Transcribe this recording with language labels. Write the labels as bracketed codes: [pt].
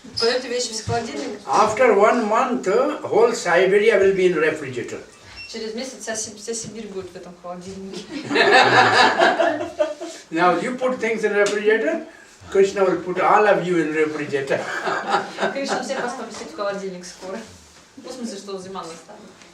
[ru] Кладете вещи в холодильник. [en] After 1 month, whole Siberia will be in refrigerator. [ru] Через месяц вся Сибирь будет в этом холодильнике. [en] Now you put things in refrigerator, Krishna will put all of you in refrigerator. [ru] Кришна всех вас поместит в холодильник скоро. Ну, в смысле, что зима настанет.